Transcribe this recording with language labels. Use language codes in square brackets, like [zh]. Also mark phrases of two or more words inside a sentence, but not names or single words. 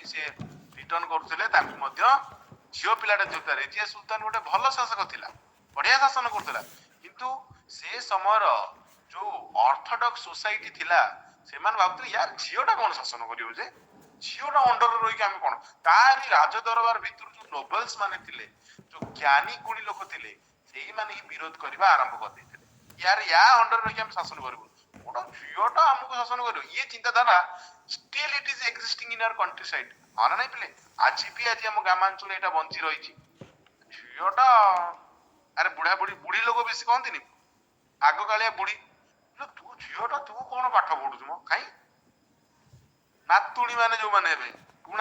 [or] ସେ ରିଟର୍ନ କରୁଥିଲେ ତାଙ୍କୁ ମଧ୍ୟ ଝିଅ ପିଲାଟା ଯୋଉଟା ରେଜିଆ ସୁଲତାନ ଗୋଟେ ଭଲ ଶାସକ ଥିଲା ବଢିଆ ଶାସନ କରୁଥିଲା କିନ୍ତୁ ସେ ସମୟର ଯୋଉ [en] orthodox society [or] ଥିଲା ସେମାନେ ଭାବୁଥିଲେ ୟାର ଝିଅଟା କଣ ଶାସନ କରିବ ଯେ ଝିଅଟା ଅଣ୍ଡରରେ ରହିକି ଆମେ କଣ ତାରି ରାଜ ଦରବାର ଭିତରୁ ଯୋଉ ନୋବେଲ୍ସ ମାନେ ଥିଲେ ଯୋଉ ଜ୍ଞାନୀ ଗୁଣୀ ଲୋକ ଥିଲେ ସେଇମାନେ ହିଁ ବିରୋଧ କରିବା ଆରମ୍ଭ କରିଦେଇଥିଲେ ୟା ଅଣ୍ଡରରେ ରହିକି ଆମେ ଶାସନ କରିବୁ ଗୋଟେ ଝିଅଟା ଆମକୁ ଶାସନ କରିବ ଇଏ ଚିନ୍ତାଧାରା [en] still it is existing in our countryside [or] ହଁ ନା ନାଇଁ ପିଲେ ଆଜି ଆମ ଗ୍ରାମାଞ୍ଚଳରେ ଏଇଟା ବଞ୍ଚି ରହିଛି ଝିଅଟା ଆରେ ବୁଢୀ ଲୋକ ବେଶୀ କହନ୍ତିନି ଆଗ କାଳିଆ ବୁଢୀ ତୁ ଝିଅଟା ତୁ କଣ ପାଠ ପଢୁଛୁ ମ କାଇଁ ନାତୁଣୀ ମାନେ ଯୋଉମାନେ ହେବେ ପୁରୁଣା